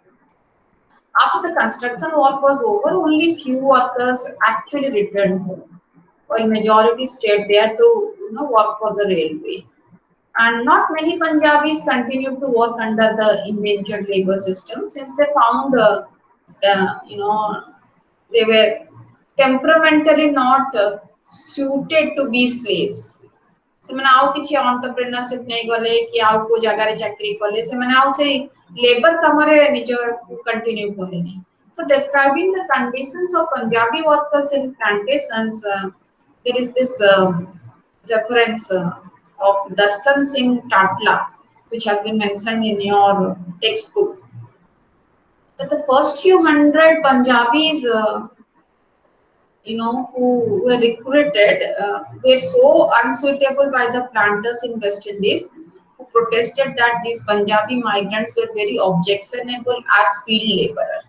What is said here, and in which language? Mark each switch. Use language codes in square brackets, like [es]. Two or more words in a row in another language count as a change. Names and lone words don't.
[en] After the construction work was over, only few workers actually returned home, while majority stayed there to work for the railway. And not many Punjabis continued to work under the indentured labor system since they found, they were temperamentally not suited to be slaves. [or] ସେମାନେ ଆଉ କିଛି entrepreneurship ନେଇ ଗଲେ କି ଆଉ କୋ ଜାଗାରେ ଚାକିରି କଲେ ସେମାନେ ଆଉ ସେଇ labor କାମରେ ନିଜ continue କଲେନି. [en] So describing the conditions of Punjabi workers in plantations, there is this reference of Darshan Singh Tatla, which has been mentioned in your textbook. That the first few hundred Punjabis who were recruited were so unsuitable by the planters in West Indies who protested that these Punjabi migrants were very objectionable as field laborers.